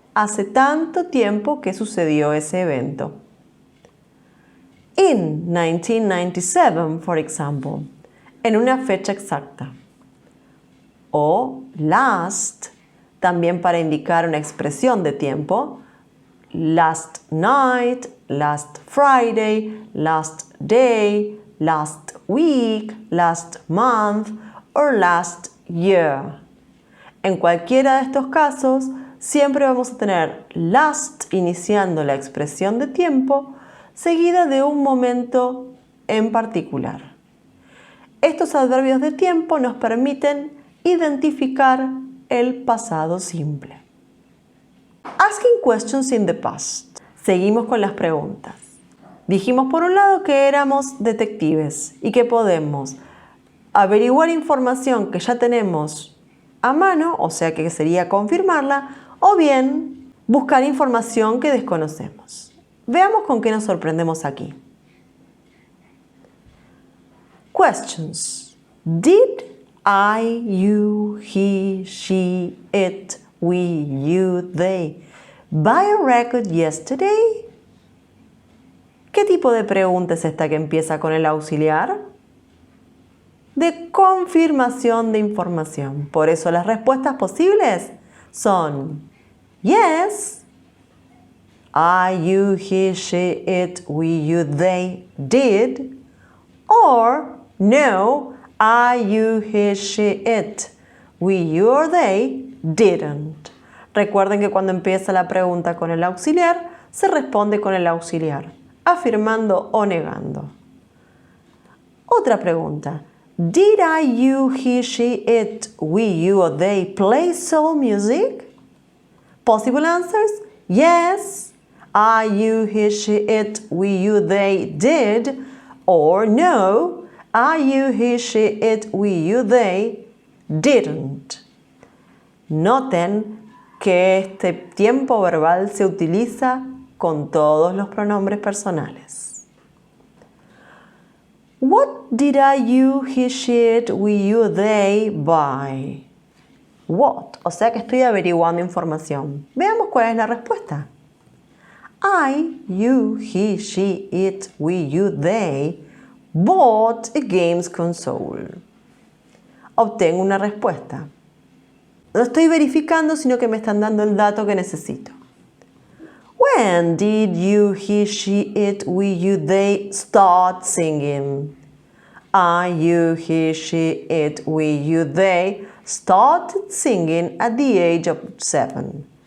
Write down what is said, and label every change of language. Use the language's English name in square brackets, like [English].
[Spanish] Hace tanto tiempo que sucedió ese evento. [English] In 1997, for example, [Spanish] en una fecha exacta. O last, también para indicar una expresión de tiempo. [English] Last night, last Friday, last day, last week, last month, or last year. [Spanish] En cualquiera de estos casos, siempre vamos a tener last iniciando la expresión de tiempo, seguida de un momento en particular. Estos adverbios de tiempo nos permiten identificar el pasado simple. [English] Asking questions in the past. [Spanish] Seguimos con las preguntas. Dijimos por un lado que éramos detectives y que podemos averiguar información que ya tenemos a mano, o sea que sería confirmarla, o bien buscar información que desconocemos. Veamos con qué nos sorprendemos aquí. [English] Questions. Did I, you, he, she, it, we, you, they buy a record yesterday? [Spanish] ¿Qué tipo de pregunta es esta que empieza con el auxiliar? De confirmación de información. Por eso las respuestas posibles son [English] yes, I, you, he, she, it, we, you, they did, or no, I, you, he, she, it, we, you, or they didn't. [Spanish] Recuerden que cuando empieza la pregunta con el auxiliar, se responde con el auxiliar, afirmando o negando. Otra pregunta. [English] Did I, you, he, she, it, we, you, or they play soul music? Possible answers? Yes, I, you, he, she, it, we, you, they did, or no, I, you, he, she, it, we, you, they didn't. [Spanish] Noten que este tiempo verbal se utiliza con todos los pronombres personales. [English] What did I, you, he, she, it, we, you, they buy? What? [Spanish] O sea que estoy averiguando información. Veamos cuál es la respuesta. [English] I, you, he, she, it, we, you, they bought a games console. [Spanish] Obtengo una respuesta. No estoy verificando, sino que me están dando el dato que necesito. [English] When did you, he, she, it, we, you, they start singing? I, you, he, she, it, we, you, they started singing at the age of 7.